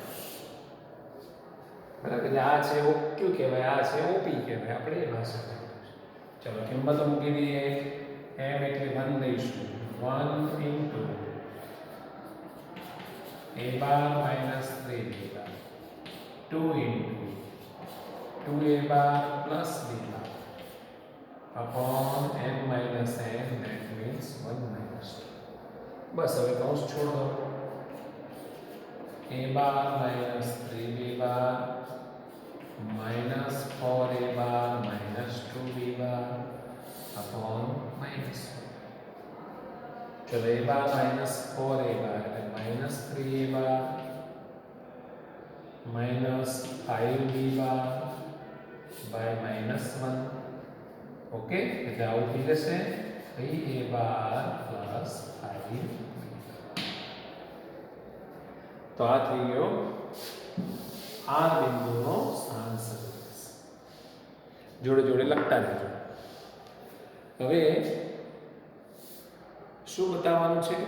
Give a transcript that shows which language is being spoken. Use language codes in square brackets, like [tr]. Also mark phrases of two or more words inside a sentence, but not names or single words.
[gu] બરાબર, આ છે ઓક્યુ કહેવાય, આ છે ઓપી કહેવાય. આપણે એ ભાષામાં ચલો કિંમતો મૂકી દઈએ. m એટલે 1 દઈશું, 1 ઇન્ટુ a - 3b 2 ઇન્ટુ 2a [en] plus b upon n minus n, that means 1 minus 2. [gu] બસ હવે કૌંસ [hi] छोड़ दो. [en] a minus 3b minus 4a minus 2b upon minus 1. चलो a minus 4a એટલે minus 3a minus 5b by minus 1. [gu] ઓકે, એટલે આવું થઈ જશે 3a plus 5b. તો આ થઈ ગયો આર બિંદુનો સ્થાન સદિશ. જોડે જોડે લખતા રહેજો. હવે શું બતાવવાનું છે?